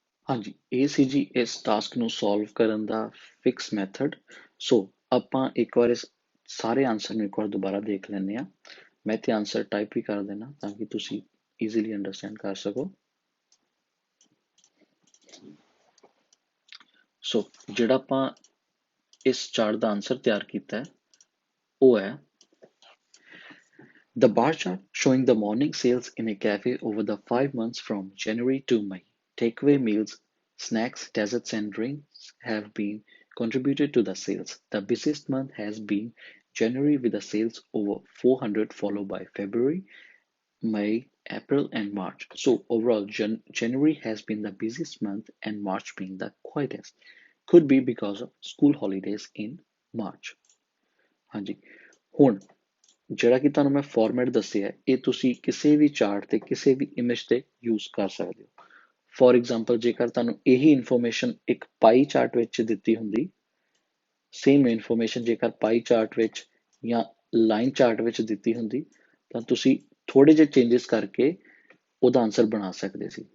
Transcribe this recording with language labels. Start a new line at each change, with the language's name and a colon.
Punjabi: ਹਾਂਜੀ, ਇਹ ਸੀ ਜੀ ਇਸ ਟਾਸਕ ਨੂੰ ਸੋਲਵ ਕਰਨ ਦਾ ਫਿਕਸ ਮੈਥਡ। ਸੋ ਆਪਾਂ ਇੱਕ ਵਾਰ ਇਸ ਸਾਰੇ ਆਨਸਰ ਨੂੰ ਇੱਕ ਵਾਰ ਦੁਬਾਰਾ ਦੇਖ ਲੈਂਦੇ ਹਾਂ। ਮੈਂ ਤੇ ਆਨਸਰ ਟਾਈਪ ਵੀ ਕਰ ਦੇਣਾ ਤਾਂ ਕਿ ਤੁਸੀਂ ਈਜ਼ੀਲੀ ਅੰਡਰਸਟੈਂਡ ਕਰ ਸਕੋ। ਸੋ ਜਿਹੜਾ ਆਪਾਂ ਇਸ ਚਾਰਟ ਦਾ ਆਨਸਰ ਤਿਆਰ ਕੀਤਾ ਹੈ ਉਹ ਹੈ
English: The bar chart showing the morning sales in a cafe over the 5 months from January to May. Takeaway meals, snacks, desserts, and drinks have been contributed to the sales. The busiest month has been January with the sales over 400, followed by February, May, April, and March. So overall, January has been the busiest month and March being the quietest. Could be because of school holidays in March.
Punjabi: ਹਾਂਜੀ, ਹੁਣ ਜਿਹੜਾ ਕਿ ਤੁਹਾਨੂੰ ਮੈਂ format ਦੱਸਿਆ ਇਹ ਤੁਸੀਂ ਕਿਸੇ ਵੀ ਚਾਰਟ ਤੇ ਕਿਸੇ ਵੀ ਇਮੇਜ ਤੇ ਯੂਜ਼ ਕਰ ਸਕਦੇ ਹੋ। ਫੋਰ ਐਗਜ਼ਾਮਪਲ ਜੇਕਰ ਤੁਹਾਨੂੰ ਇਹੀ ਇਨਫੋਰਮੇਸ਼ਨ ਇੱਕ ਪਾਈ ਚਾਰਟ ਵਿੱਚ ਦਿੱਤੀ ਹੁੰਦੀ, ਸੇਮ ਇਨਫੋਰਮੇਸ਼ਨ ਜੇਕਰ ਪਾਈ ਚਾਰਟ ਵਿੱਚ ਜਾਂ ਲਾਈਨ ਚਾਰਟ ਵਿੱਚ ਦਿੱਤੀ ਹੁੰਦੀ ਤਾਂ ਤੁਸੀਂ ਥੋੜੇ ਜਿਹੇ ਚੇਂਜਸ ਕਰਕੇ ਉਹਦਾ ਆਨਸਰ ਬਣਾ ਸਕਦੇ ਸੀ।